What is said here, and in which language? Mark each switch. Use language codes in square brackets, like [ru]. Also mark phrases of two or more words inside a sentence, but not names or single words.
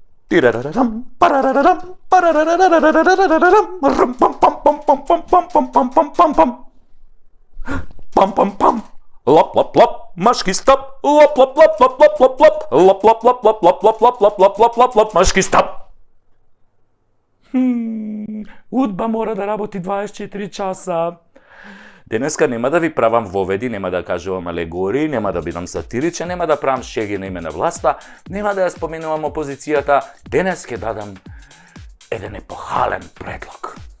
[mk] Тирарарам, парарарарам, парарарарарарарарарам, рум, пам, пам, пам, пам, пам, пам, пам, пам, пам, пам, пам. Пам, пам, пам. Лап, лап, лап, машки стоп. Лап, лап, лап, лап, лап, лап, лап. Лап, лап, лап, лап, лап, лап, лап, лап, лап, лап, лап, лап, машки стоп. Удба мора да работи 24 часа. Денеска нема да ви правам воведи, нема да кажувам алегории, нема да бидам сатиричен, нема да правам шеги на име на власта, нема да ја споменувам опозицијата. Денес ќе дадам еден епохален предлог.